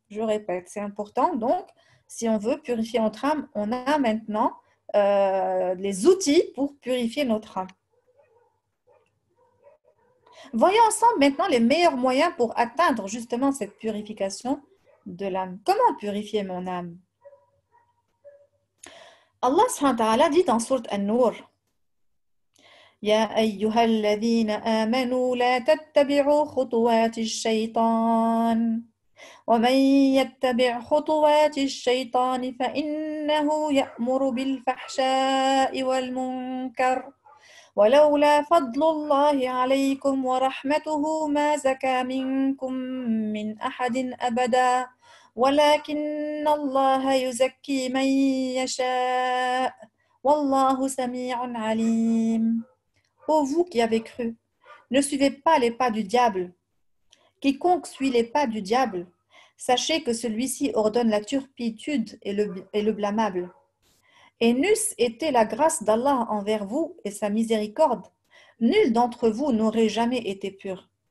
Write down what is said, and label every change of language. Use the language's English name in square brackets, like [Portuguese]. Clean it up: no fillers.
[French] Je répète, c'est important. Donc, si on veut purifier notre âme, on a maintenant les outils pour purifier notre âme. Voyons ensemble maintenant les meilleurs moyens pour atteindre justement cette purification de l'âme. Comment purifier mon âme? Allah subhanahu wa ta'ala dit dans Sourate An-Nur, [Arabic] يا أيها الذين آمنوا لا تتبعوا خطوات الشيطان ومن يتبع خطوات الشيطان فإنه يأمر بالفحشاء والمنكر ولولا فضل الله عليكم ورحمته ما زكى منكم من أحد أبدا ولكن الله يزكي من يشاء والله سميع عليم. [French] Ô vous qui avez cru, ne suivez pas les pas du diable. Quiconque suit les pas du diable, sachez que celui-ci ordonne la turpitude et le blâmable. Et n'eût été la grâce d'Allah envers vous et sa miséricorde, nul d'entre vous n'aurait jamais été pur.